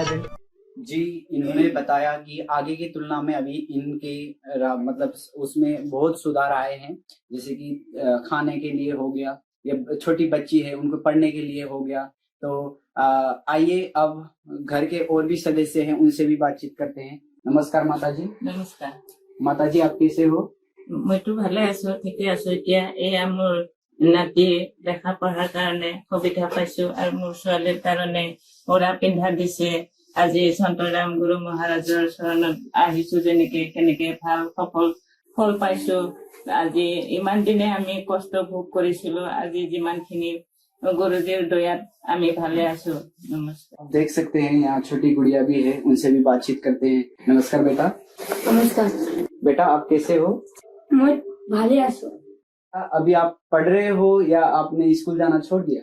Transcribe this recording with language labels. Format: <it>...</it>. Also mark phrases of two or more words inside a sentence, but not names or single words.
<hi>जी, इन्होंने बताया कि आगे की तुलना में अभी इनके मतलब उसमें बहुत सुधार आए हैं। जैसे कि खाने के लिए हो गया, या छोटी बच्ची है उनको पढ़ने के लिए हो गया। तो आइए अब घर के और भी सदस्य हैं, उनसे भी बातचीत करते हैं। नमस्कार माता जी। नमस्कार। माता जी, आप कैसे हो?</hi> <as>মইতো ভালে আছো, ঠিকে আছো। এতিয়া এয়া মোৰ নাতি দেখা পঢ়াৰ কাৰণে সুবিধা পাইছো, আৰু মোৰ ছোৱালীৰ কাৰণে ওৰা পিন্ধা দিছে। আজি সন্তৰাম গুৰু মহাৰাজৰ চৰণত আহিছো, যেনেকে কেনেকে ভাল সফল ফল পাইছো। আজি ইমান দিনে আমি কষ্ট ভোগ কৰিছিলো, আজি যিমানখিনি গুৰুজীৰ দয়াত আমি ভালে আছো। नमस्कार।</as> <hi>देख सकते हैं यहाँ छोटी गुड़िया भी है, उनसे भी बातचीत करते हैं। नमस्कार बेटा। नमस्कार बेटा, आप कैसे हो?</hi> <as>मैं ভালে আছো।</as> <hi>अभी आप पढ़ रहे हो या आपने स्कूल जाना छोड़ दिया?</hi>